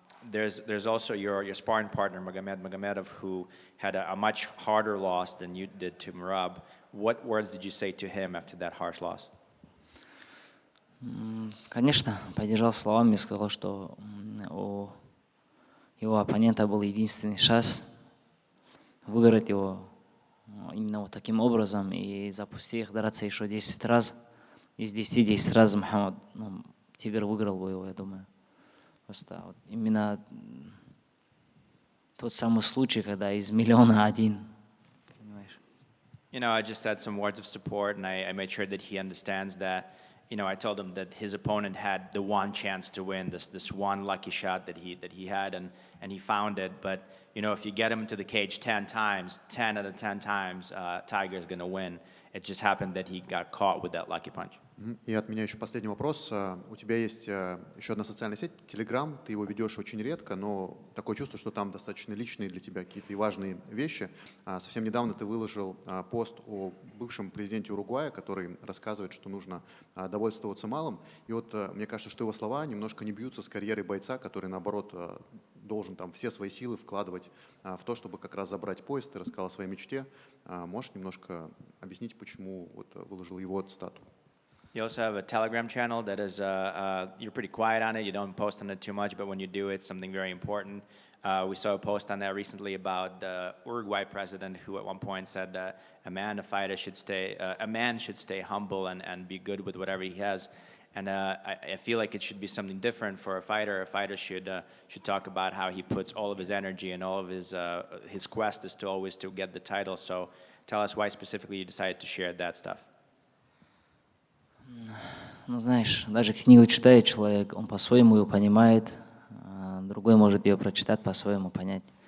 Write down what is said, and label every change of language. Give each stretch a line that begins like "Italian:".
English: There's also your sparring partner, Magomed Magomedov, who had a much harder loss than you did to Merab. What words did you say to him after that harsh loss?
Russian: Конечно, поддержал словами и сказал, что у его оппонента был единственный шанс выиграть его именно вот таким образом и запустить их драться еще 10 раз. Из 10 раз Мухаммад, Тигр выиграл бы его, я думаю. Просто вот именно тот самый случай, когда из миллиона один. Понимаешь?
English: You know, I just said some words of support, and I made sure that he understands that. You know, I told him that his opponent had the one chance to win, this one lucky shot that he had, and he found it. But you know, if you get him into the cage 10 times, 10 out of 10 times, Tiger's going to win. It just happened that he got caught with that lucky punch.
Russian: И от меня еще последний вопрос. У тебя есть еще одна социальная сеть, Telegram. Ты его ведешь очень редко, но такое чувство, что там достаточно личные для тебя какие-то и важные вещи. Совсем недавно ты выложил пост о бывшем президенте Уругвая, который рассказывает, что нужно довольствоваться малым. И вот мне кажется, что его слова немножко не бьются с карьерой бойца, который, наоборот, должен там все свои силы вкладывать в то, чтобы как раз забрать пояс. Ты рассказал о своей мечте. Можешь немножко объяснить, почему вот выложил его цитату?
English: You also have a Telegram channel that is, you're pretty quiet on it. You don't post on it too much, but when you do, it's something very important. We saw a post on that recently about the Uruguay president who at one point said that a man should stay humble and be good with whatever he has. And I feel like it should be something different for a fighter. A fighter should talk about how he puts all of his energy and all of his quest is to always to get the title. So tell us why specifically you decided to share that stuff.
Russian: Ну, знаешь, даже книгу читает человек, он по-своему ее понимает, другой может ее прочитать, по-своему понять.